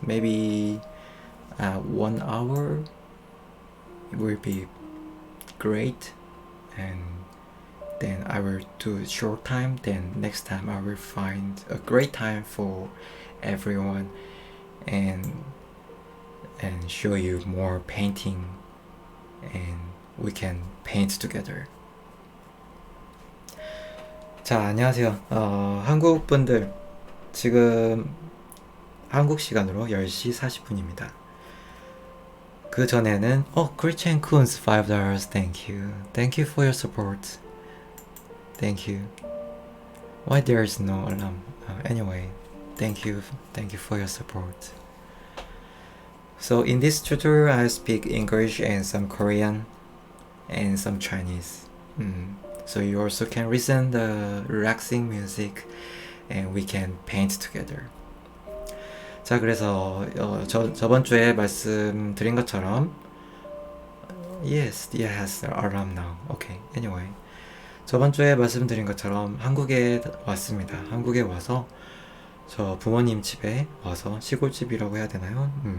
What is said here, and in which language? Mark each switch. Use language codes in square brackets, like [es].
[en] Maybe 1 hour will be great, and then I will do short time. Then next time I will find a great time for everyone and show you more painting, and we can paint together. [ko] 자, 안녕하세요. 한국 분들, 지금 한국 시간으로 10시 40분입니다. 그 전에는 [en] Christian Kunz $5. Thank you. Thank you for your support. Thank you. Why there is no alarm? Anyway, thank you for your support. So in this tutorial I speak English and some Korean and some Chinese. So you also can listen the relaxing music and we can paint together. [ko] 자, 그래서 저번 주에 말씀드린 것처럼 [en] yes, it has alarm now. Okay, anyway. [ko] 저번 주에 말씀드린 것처럼 한국에 왔습니다. 한국에 와서 저 부모님 집에 와서, 시골집이라고 해야 되나요?